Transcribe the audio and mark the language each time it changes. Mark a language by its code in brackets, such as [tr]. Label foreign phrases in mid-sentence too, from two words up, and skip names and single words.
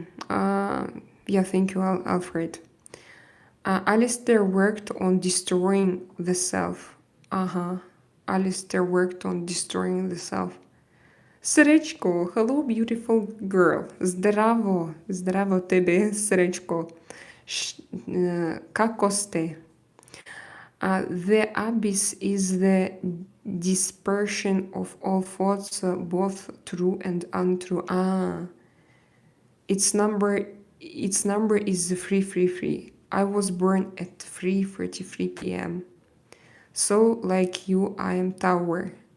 [en] Yeah, thank you, Alfred. Alistair worked on destroying the self. Alistair worked on destroying the self. Сречко, hello, beautiful girl. [sr] Здраво, здраво тебе, Сречко. Kako ste? [en] The abyss is the dispersion of all thoughts, both true and untrue. Its number is 333. I was born at 3:33 p.m. So, like you, I am Tower.